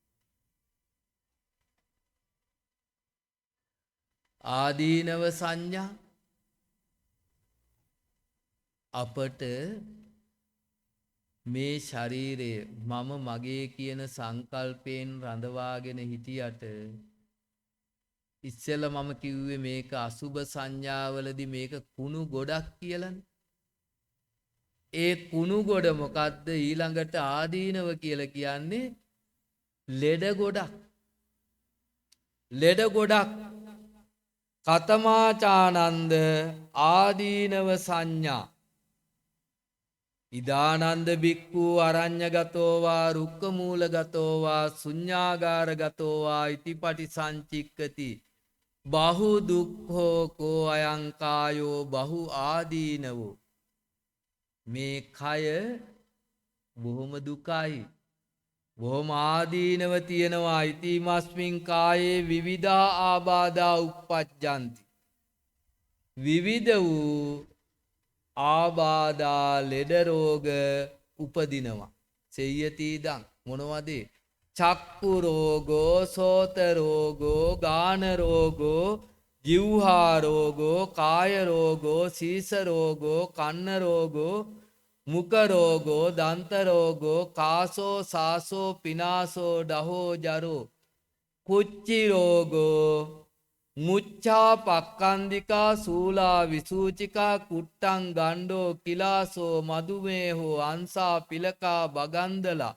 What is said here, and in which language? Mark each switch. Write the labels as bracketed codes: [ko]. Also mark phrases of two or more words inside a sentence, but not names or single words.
[si] ආදීනව සංඥා අපට මේ ශරීරය මම මගේ කියන සංකල්පයෙන් රඳවාගෙන හිටියට ඉස්සෙල්ල මම කිව්වේ මේක අසුබ සංඥාවලදී මේක කුණු ගොඩක් කියලානේ. ඒ කුණු ගොඩ මොකද්ද? ඊළඟට ආදීනව කියලා කියන්නේ ලෙඩ ගොඩක්. ලෙඩ ගොඩක්. [pi] කතමාචානන්ද ආදීනව සංඥා ඉදානන්ද බික්ඛු අරඤ්ඤගතෝවා රුක්කමූලගතෝවා ශුඤ්ඤාගාරගතෝවා ඉතිපටි සංචික්කති බහු දුක්ඛෝ කෝ අයං කායෝ බහු ආදීනවෝ. [si] මේ කය බොහොම දුකයි, බොහොම ආදීනව තියෙනවා. [pi] ඉතිමස්මින් කායේ විවිධා ආබාධා උප්පජ්ජಂತಿ. [si] විවිධ වූ ආබාධා ලෙඩ රෝග උපදිනවා. [pi] සෙය්‍යතිදං මොනවද? චක්කු රෝගෝ, සෝත රෝගෝ, ගාන රෝගෝ, ජීවහා රෝගෝ, කාය රෝගෝ, සීස රෝගෝ, කන්න රෝගෝ, මුඛ රෝගෝ, දන්ත රෝගෝ, කාසෝ සාසෝ පිනාසෝ ඩහෝ ජරෝ, කුච්චි රෝගෝ, මුච්ඡා පක්ඛන්දිකා සූලා විසූචිකා කුට්ටං ගණ්ඩෝ කිලාසෝ මදුමේහෝ අංසා පිලකා බගන්දලා